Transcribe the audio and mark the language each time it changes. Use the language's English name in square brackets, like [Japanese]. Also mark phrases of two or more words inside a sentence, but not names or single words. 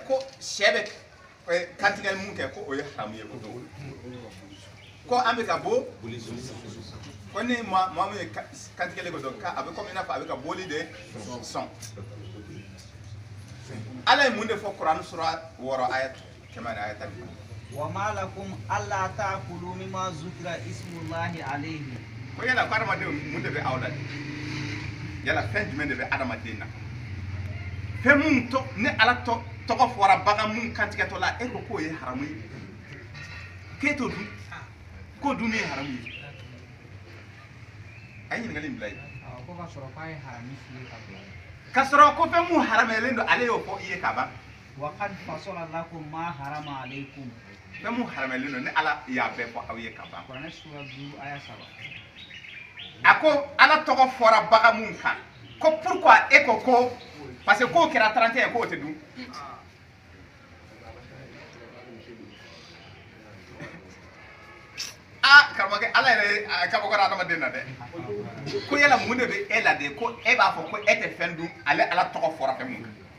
[Bambara] ko sɛ bɛ kantigɛli mun kɛ ko o ye haramu ye o don ko an bɛ ka bɔ ko ni maa min ye kantigɛli ko dɔn a bɛ komi i n'a fɔ a bɛ ka bɔli de sɔn ala ye mun de fɔ kuran sura 6 aya 100 aya 10 [Arabic] وما لكم ألا تأكلوا مما ذكر اسم الله عليه [Bambara] ko yala ko adamaden mun de bɛ aw la yala fɛn jumɛn de bɛ adamaden na fɛn mun to ne ala tɔgɔ fɔra bagan mun kantigɛtɔ la e ko k'o ye haramu ye k'e t'o dun k'o dun ye haramu ye a ye ɲininkali in bila yen ka sɔrɔ ko fɛn mun haramuyalen don ale y'o fɔ i ye ka ban [Arabic] وقد فصل لكم ما حرم عليكم [Bambara] fɛn mun haramuyalen don ni ala y'a bɛɛ fɔ aw ye ka ban Quran sura 2 aya 7 a ko ala tɔgɔ fɔra bagan mun kan ko pourquoi e ko [French] parce que [Bambara] k'o kɛra 31 ye k'o tɛ dun karamɔgɔkɛ ala yɛrɛ kabakɔrɔ adamaden na dɛ ko yala mun de bɛ e la de ko e b'a fɔ ko e tɛ fɛn dun ale ala tɔgɔ fɔra fɛn mun kan